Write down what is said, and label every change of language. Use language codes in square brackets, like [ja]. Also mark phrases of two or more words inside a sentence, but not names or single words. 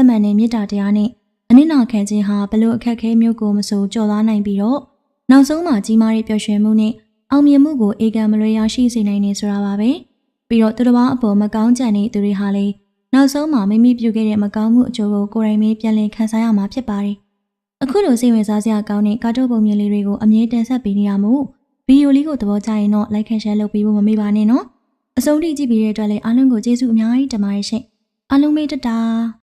[my] မှန်တဲ့မေတ္တာတရားနဲ့အနစ်နာခံခြင်းဟာဘလို့အခက်ခဲမျိုးကိုမဆိုကြော်သွားနိုင်ပြီးတော့နောက်ဆုံးမှာကြီးမားတဲ့ပျော်ရွှင်မှုနဲ့အောင်မြင်မှုကိုအေကံမလွဲရရှိစေနိုင်နေဆိုတာပါပဲပြီးတော့သူတို့ဘာအပေါ်မကောင်းကြံတဲ့သူတွေဟာလည်းနောက်ဆုံးမှာမိမိပြုခဲ့တဲ့မကောင်းမှုအကျိုးကိုကိုယ်တိုင်ပဲပြန်လည်ခံစားရမှာဖြစ်ပါတယ်အခုလိုစိတ်ဝင်စားစရာကောင်းတဲ့ကာတွန်းပုံမြင်လေးတွေကိုအမြဲတမ်းဆက်ပေးနေတာမို့ဗီဒီယိုလေးကိုသဘောကျရင်တော့ [en] like and share [my] လုပ်ပေးဖို့မမေ့ပါနဲ့နော်အဆုံးထိကြည့်ပြီးတဲ့အတွက်လည်းအားလုံးကိုကျေးဇူးအများကြီးတင်ပါတယ်ရှင်အားလုံးပဲတတာ